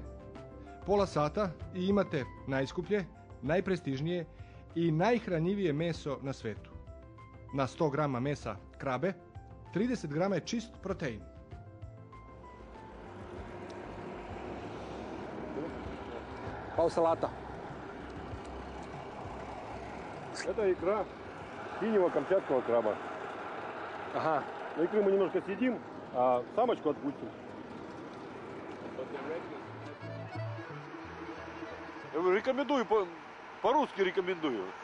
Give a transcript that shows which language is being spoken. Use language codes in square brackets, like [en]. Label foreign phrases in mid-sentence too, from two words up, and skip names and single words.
[sr] Pola sata i imate najskuplje, najprestižnije i najhranjivije meso na svetu. Na 100 grama mesa krabe, 30 grama je čist protein. Pao salata. [ru] Это икра синего камчатского краба. Ага. На икры мы немножко съедим, а самочку отпустим. Рекомендую, по-русски рекомендую.